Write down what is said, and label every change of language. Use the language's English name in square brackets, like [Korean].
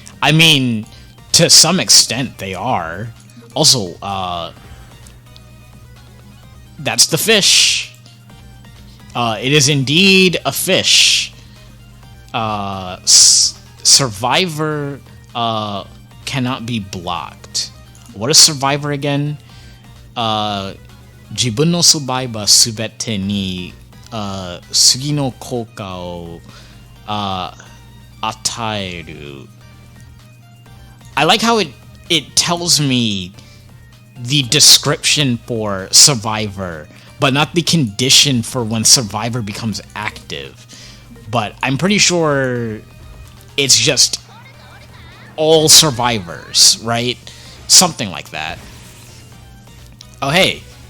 [English] I mean... To some extent, they are. Also, that's the fish. It is indeed a fish. Survivor cannot be blocked. What is Survivor again? [Japanese] 自分のサバイバーすべてに次の効果を与える. [English] I like how it tells me the description for Survivor, but not the condition for when Survivor becomes active. But I'm pretty sure it's just all survivors, right? Something like that. Oh, hey.